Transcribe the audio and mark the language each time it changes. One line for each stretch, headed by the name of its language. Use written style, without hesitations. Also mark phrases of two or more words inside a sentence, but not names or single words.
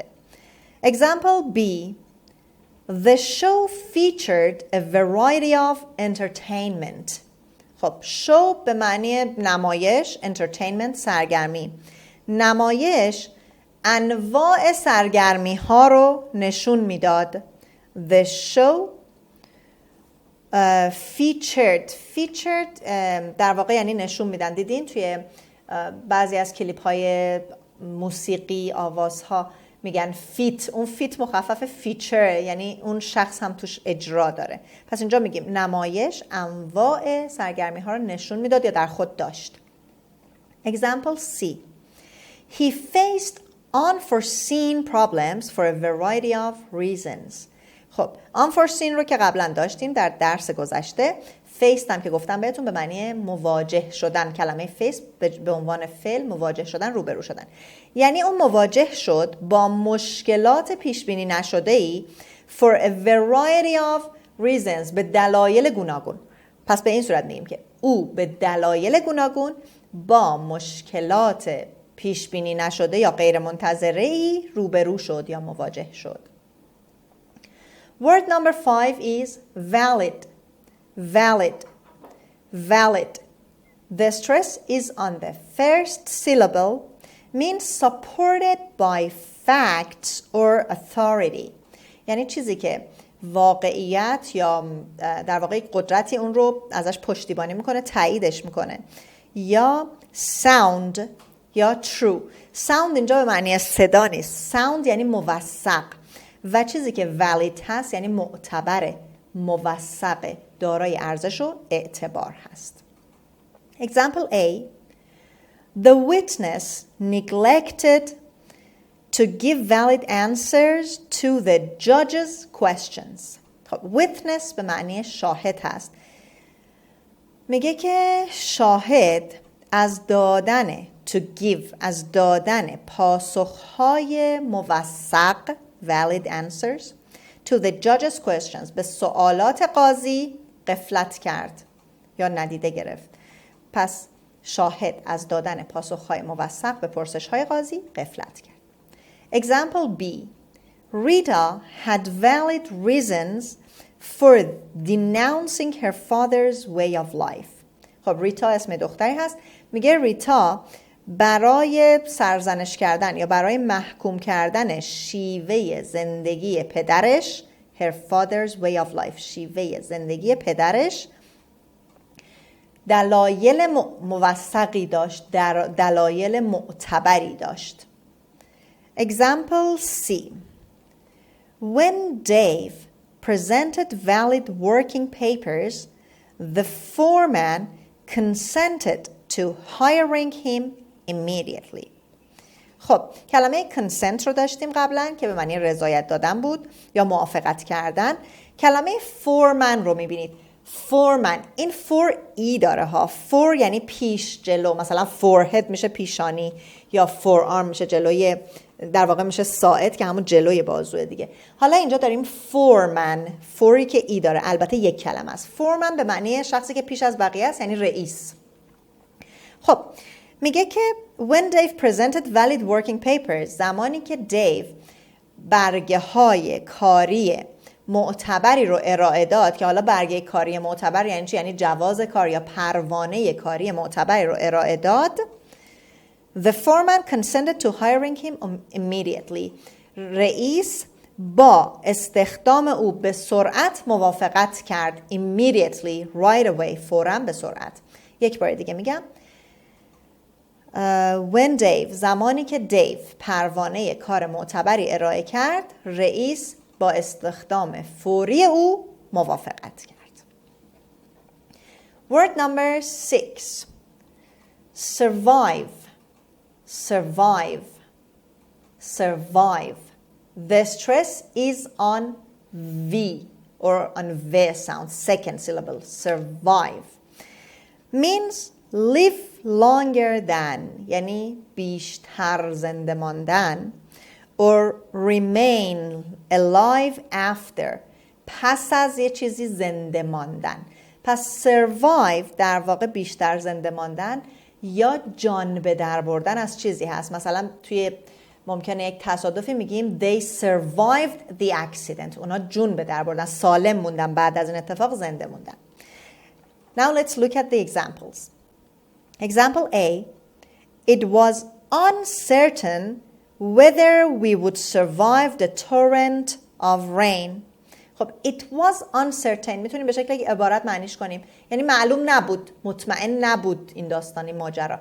English: Example B. The show featured a variety of entertainment.
Persian: خب شو به معنی نمایش، entertainment سرگرمی. نمایش انواع سرگرمی ها رو نشون میداد.
English: The show featured
Persian: در واقع یعنی نشون میدن. دیدین توی بعضی از کلیپ های موسیقی آوازها میگن فیت، اون فیت مخفف فیچر یعنی اون شخص هم توش اجرا داره. پس اینجا میگیم نمایش انواع سرگرمی ها رو نشون میداد یا در خود داشت.
English: Example C. He faced unforeseen problems for a variety of reasons.
Persian: خب unforeseen رو که قبلا داشتیم در درس گذشته. faced هم که گفتم بهتون به معنی مواجه شدن. کلمه face به عنوان فعل مواجه شدن، روبرو شدن. یعنی اون مواجه شد با مشکلات پیش بینی نشده ای
English: for a variety of reasons
Persian: به دلایل گوناگون. پس به این صورت میگیم که او به دلایل گوناگون با مشکلات پیش بینی نشده یا غیر منتظره ای روبرو شد یا مواجه شد.
English: Word number 5 is valid. Valid. Valid. The stress is on the first syllable, means supported by facts or authority.
Persian: یعنی چیزی که واقعیت یا در واقع قدرتی اون رو ازش پشتیبانی میکنه، تاییدش میکنه. یا sound یا true. sound اینجا به معنی صدا نیست. sound یعنی موثق و چیزی که valid هست یعنی معتبره، موثقه، دارای ارزش و اعتبار هست.
English: Example A. The witness neglected to give valid answers to the judge's questions.
Persian: خب witness به معنی شاهد هست. میگه که شاهد از دادن
English: to give
Persian: از دادن پاسخهای موثق
English: valid answers to the judge's questions
Persian: به سوالات قاضی غفلت کرد یا ندیده گرفت. پس شاهد از دادن پاسخهای موثق به پرسش‌های قاضی غفلت کرد.
English: Example B. Rita had valid reasons for denouncing her father's way of life.
Persian: خب ریتا اسم دختری هست. میگه ریتا برای سرزنش کردن یا برای محکوم کردن شیوه زندگی پدرش
English: her father's way of life
Persian: شیوه زندگی پدرش دلایل موثقی داشت، دلایل معتبری داشت.
English: Example C. When Dave presented valid working papers, the foreman consented to hiring him immediately.
Persian: خب کلمه consent رو داشتیم قبلا که به معنی رضایت دادن بود یا موافقت کردن. کلمه foreman رو میبینید. foreman این for ای داره ها. for یعنی پیش، جلو. مثلا forehead میشه پیشانی یا forearm میشه جلوی در واقع میشه ساعد که همون جلوی بازوه دیگه. حالا اینجا داریم فورمن، فوری که ای داره، البته یک کلمه است. فورمن به معنی شخصی که پیش از بقیه است، یعنی رئیس. خب میگه که
English: when Dave presented valid working papers،
Persian: زمانی که دیو برگه های کاری معتبری رو ارائه داد، که حالا برگه کاری معتبر یعنی چی؟ یعنی جواز کار یا پروانه کاری معتبری رو ارائه داد.
English: The foreman consented to hiring him immediately.
Persian: رئیس با استخدام او به سرعت موافقت کرد.
English: Immediately, right away,
Persian: فوراً به سرعت. یک بار دیگه میگم.
English: When Dave،
Persian: زمانی که دیو پروانه کار معتبری ارائه کرد، رئیس با استخدام فوری او موافقت کرد.
English: Word number 6. Survive. Survive. Survive. The stress is on V or on V sound, second syllable. Survive. Means live longer than،
Persian: یعنی بیشتر زنده ماندن.
English: Or remain alive after،
Persian: پس از یه چیزی زنده ماندن. پس survive در واقع بیشتر زنده ماندن یا جان به در بردن از چیزی هست. مثلا توی ممکنه یک تصادفی میگیم
English: they survived the accident،
Persian: اونا جون به در بردن، سالم موندن، بعد از این اتفاق زنده موندن.
English: Now let's look at the examples. Example A. It was uncertain whether we would survive the torrent of rain.
Persian: خب
English: it was uncertain
Persian: میتونیم به شکل عبارت معنیش کنیم، یعنی معلوم نبود، مطمئن نبود این داستانی ماجرا.